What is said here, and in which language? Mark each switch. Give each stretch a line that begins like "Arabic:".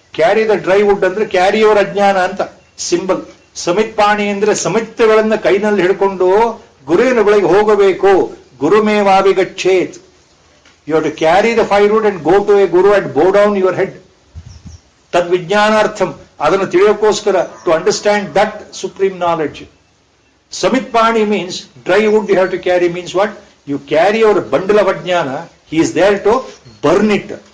English: Carry the dry wood andre carry your ajnana anta symbol.
Kannada: Samitpani andre ಸಮಿತ್ತಗಳನ್ನು ಕೈನಲ್ಲಿ ಹಿಡ್ಕೊಂಡು ಗುರುವಿನ ಬಳಿಗೆ ಹೋಗಬೇಕು.
Sanskrit: Gurumevavigacchet.
English: You have to carry the firewood and go to a guru and bow down your head. Tad vijnanartham.
Kannada: Adana ತಿಳಿಯೋಕ್ಕೋಸ್ಕರ,
English: to understand that supreme knowledge. Samitpani means dry wood you have to carry, means what? You carry your bundle of ajnana, he is there to burn it.